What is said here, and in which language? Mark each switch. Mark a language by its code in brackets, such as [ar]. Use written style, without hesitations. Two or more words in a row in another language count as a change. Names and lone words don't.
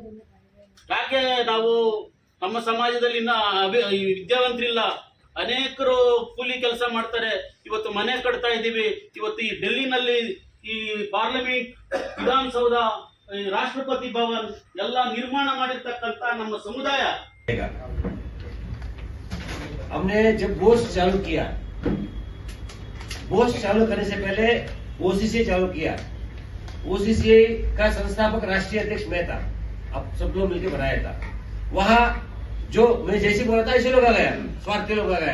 [kn] ಯಾಕೆ ನಾವು ನಮ್ಮ ಸಮಾಜದಲ್ಲಿ ಇನ್ನ ವಿದ್ಯಾವಂತರಿಲ್ಲ, ಅನೇಕರು ಕೂಲಿ ಕೆಲಸ ಮಾಡ್ತಾರೆ. ಇವತ್ತು ಮನೆ ಕಟ್ತಾ ಇದ್ದೀವಿ. ಇವತ್ತು ಈ ಡೆಲ್ಲಿನಲ್ಲಿ ಈ ಪಾರ್ಲಿಮೆಂಟ್, ವಿಧಾನಸೌಧ, ರಾಷ್ಟ್ರಪತಿ ಭವನ್ ಎಲ್ಲ ನಿರ್ಮಾಣ ಮಾಡಿರ್ತಕ್ಕಂಥ ನಮ್ಮ ಸಮುದಾಯ. [hi] हमने जब बोस चालू किया, बोस चालू करने से पहले ओसीसी चालू किया. ओसीसी का संस्थापक राष्ट्रीय अध्यक्ष मैं था. अब सब लोग मिलकर बनाया था. वहां जो मैं जैसे बोला था ऐसे लोग आ गया, स्वार्थी लोग आ गया.